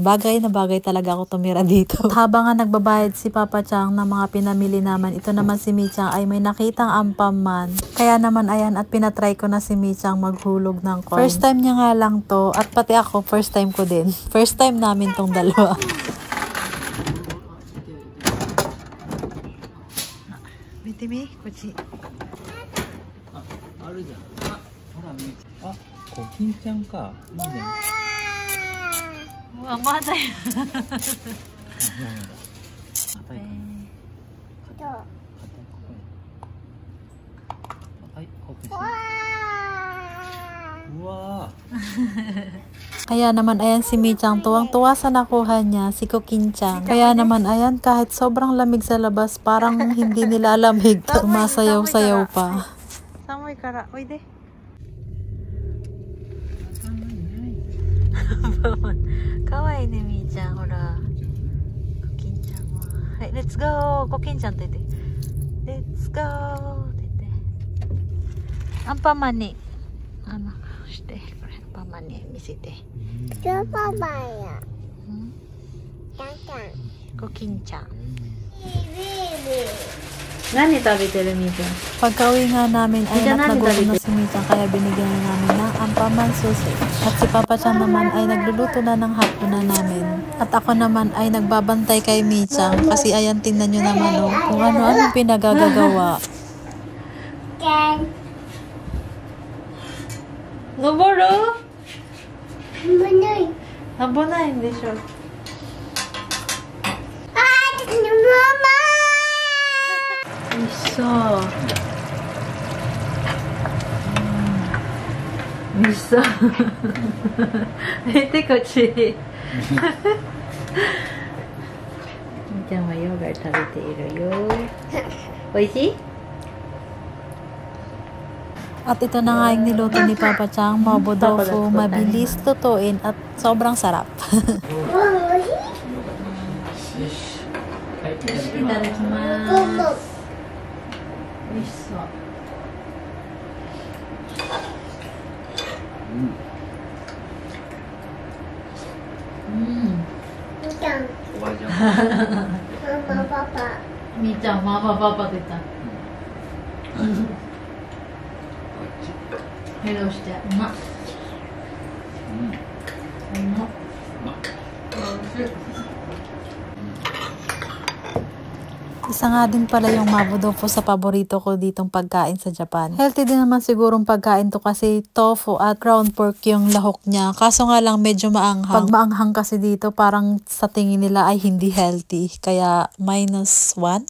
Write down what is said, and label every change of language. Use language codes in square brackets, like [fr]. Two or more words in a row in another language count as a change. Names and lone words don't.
[tl] Bagay na bagay talaga ako tumira dito. At habang nga nagbabayad si Papa Chang ng mga pinamili naman, ito naman si Michang ay may nakitang ampaman. Kaya naman ayan, at pinatry ko na si Michang maghulog ng coin. [en] First time [tl] niya nga lang to, at pati ako [en] first time [tl] ko din. [en] First time [tl] namin tong dalawa. [ja] Mitimi, kochi. あるじゃん。あ、ほら、あ、コキンちゃんか。いいね。うわ、まだよ。硬いかな。はい、コキンちゃん。うわ [tl] Kaya naman ayan si Michang, tuwang-tuwa sa nakuha niya, si Kokinchang. Kaya naman ayan, kahit sobrang lamig sa labas, parang hindi nila lamig. Sumasayaw-sayaw pa. [ja] さむいから、おいで。かわいいね、Michang。ほら. Kokinchang wa. Hai, [en] let's go. [ja] Kokinchang って言って。 [en] Let's go. [ja] って言って。アンパンマンに、して、これアンパンマンに見せて。パパや。コキンちゃん。何食べてるみちゃん？ [tl] Pagka-uwi nga namin ay nagutom na si Michang, kaya binigyan na namin ng ampaman susi. At si Papa Chang naman ay nagluluto na ng hapunan namin. At ako naman ay nagbabantay kay Michang kasi ayan, tingnan nyo naman kung ano-ano pinagagagawa. [ja] のぼろ? 危ない。危ないんでしょ。美味しそう。美味しそう。見てこっち。みちゃんはヨーグルト食べているよ。美味しい？ [tl] At ito na nga yung niluto ni Papa Chang, mabodofu, mabilis lutuin at sobrang sarap. [ja] いただきます。美味しそう。みちゃん。おばあちゃん。ママパパ。みーちゃん、ママパパって言った。ヘロして、うまっ。うまっ。おいしい。 [tl] Isa nga din pala yung mabodofu sa paborito ko ditong pagkain sa Japan. Healthy din naman sigurong pagkain to kasi tofu at ground pork yung lahok niya. Kaso nga lang medyo maanghang. Pag maanghang kasi dito, parang sa tingin nila ay hindi healthy.